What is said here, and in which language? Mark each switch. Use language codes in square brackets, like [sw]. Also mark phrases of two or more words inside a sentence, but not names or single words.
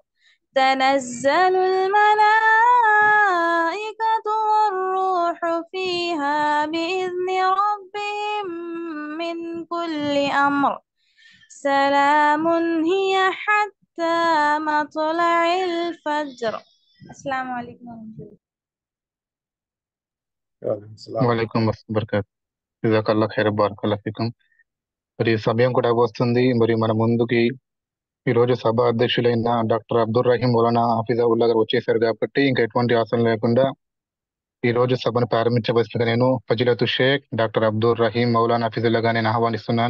[ar] تنزل الملائكة والروح فيها بإذن ربهم من كل أمر. سلام هي حتى مطلع الفجر. السلام عليكم ورحمة الله. وعليكم السلام. وعليكم بركات. جزاك الله خير، بارك الله فيكم. [te] మరి సమయం కూడా వస్తుంది. మరి మన ముందుకి ఈ రోజు సభ అధ్యక్షులైన డాక్టర్ అబ్దుల్ రహీం మౌలానా హఫీజావుల్లా గారు వచ్చేసారు కాబట్టి ఇంకా ఎటువంటి ఆశలు లేకుండా ఈ రోజు సభను ప్రారంభించవలసిందిగా నేను [ar] فضيلة الشيخ [te] డాక్టర్ అబ్దుల్ రహీం మౌలానా హఫీజుల్లా గారిని నేను ఆహ్వానిస్తున్నాను.